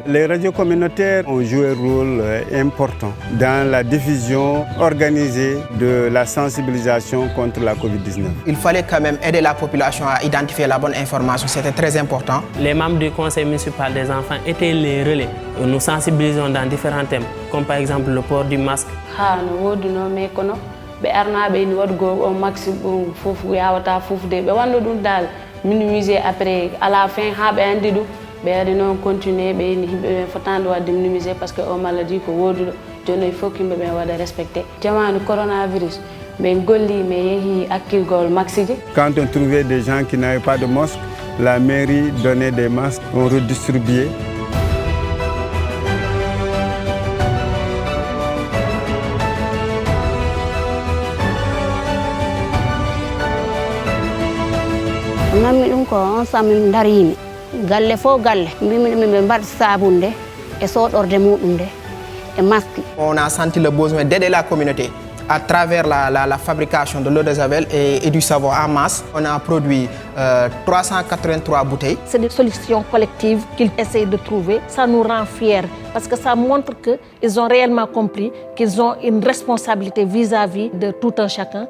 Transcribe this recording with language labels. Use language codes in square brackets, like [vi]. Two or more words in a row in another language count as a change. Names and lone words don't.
[fr] Les radios communautaires ont joué un rôle important dans la diffusion organisée de la sensibilisation contre la Covid-19. Il fallait quand même aider la population à identifier la bonne information, c'était très important. Les membres du conseil municipal des enfants étaient les relais. Nous sensibilisons dans différents thèmes, comme par exemple le port du masque. [ff] Be arnaɓe ni waɗgo o maximum fof yawata fofde ɓe wanda ɗum dal minimiser [fr] après à la fin [ff] ha ɓe andi ɗum ɓe ari noon continuer ɓe ni yimɓe ɓe fotande wadde minimiser [fr] par ce que [ff] o maladie ko woduɗo joni [fr] il faut [ff] yimɓe ɓe waɗa respecté jamanu coronavirus ɓe golli ɓe yeehi hakkilgol maxiji. [fr] Quand on trouvait des gens qui n'avaient pas de masque, la mairie donnait des masques, on redistribuait. [ff] Nammi ɗum ko on samin darimi galle fo galle mbimi ɗum ɓe mbaɗ sabunde e soɗorde muɗum nde e masque. [fr] On a senti le besoin d'aider la communauté à travers la fabrication de l'eau de javel et du savon en masse. On a produit 383 bouteilles. C'est des solutions collectives qu'ils essayent de trouver. Ça nous rend fiers parce que ça montre qu'ils ont réellement compris qu'ils ont une responsabilité vis-à-vis de tout un chacun.